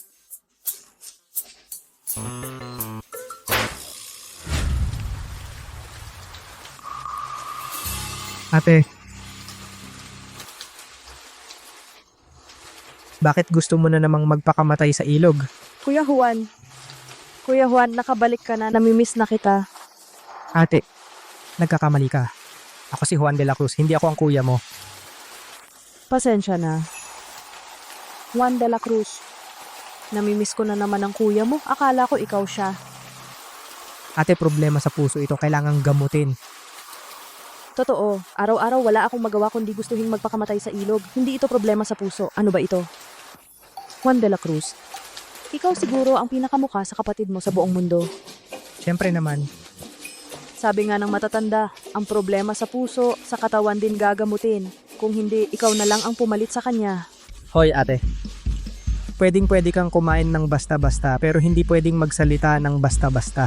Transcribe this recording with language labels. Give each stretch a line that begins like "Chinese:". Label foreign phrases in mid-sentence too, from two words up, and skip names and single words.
Filipino: Ate, bakit gusto mo na namang magpakamatay sa ilog? Kuya Juan, nakabalik ka na. Namimiss na kita. Ate, nagkakamali ka. Ako si Juan de la Cruz, hindi ako ang kuya mo. Pasensya na. Juan de la Cruz. Namimiss ko na naman ang kuya mo. Akala ko ikaw siya. Ate, problema sa puso ito, kailangang gamutin. Totoo, araw-araw wala akong magawa kundi gustuhin magpakamatay sa ilog. Hindi ito problema sa puso. Ano ba ito? Juan de la Cruz, ikaw siguro ang pinakamukha sa kapatid mo sa buong mundo. Siyempre naman. Sabi nga ng matatanda, ang problema sa puso, sa katawan din gagamutin. Kung hindi, ikaw na lang ang pumalit sa kanya. Hoy ate, pwedeng-pwede kang kumain ng basta-basta pero hindi pwedeng magsalita ng basta-basta.